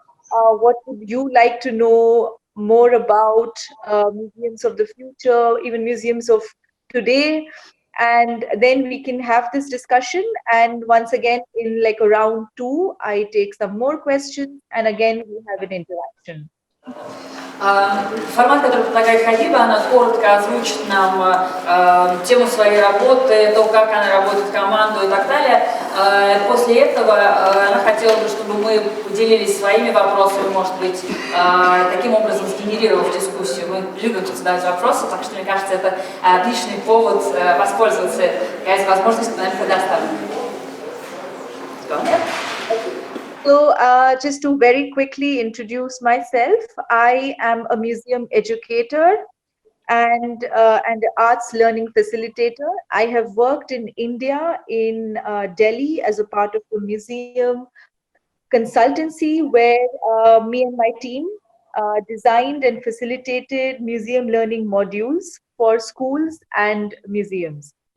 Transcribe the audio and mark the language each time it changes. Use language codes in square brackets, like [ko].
[en] What would you like to know more about museums of the future, even museums of today? And then we can have this discussion. And once again, in like a round 2, I take some more questions, and again, we have an interaction. [ru] Формат, который предлагает Хабиба, она коротко озвучит нам тему своей работы, то, как она работает в команду и так далее. После этого она хотела бы, чтобы мы поделились своими вопросами, может быть, таким образом сгенерировав дискуссию. Мы любим тут задавать вопросы, так что, мне кажется, это отличный повод воспользоваться этой возможностью, наверное, предоставим. [en] So just to very quickly introduce myself, I am a museum educator and an arts learning facilitator. I have worked in India, in Delhi, as a part of a museum consultancy where me and my team designed and facilitated museum learning modules for schools and museums.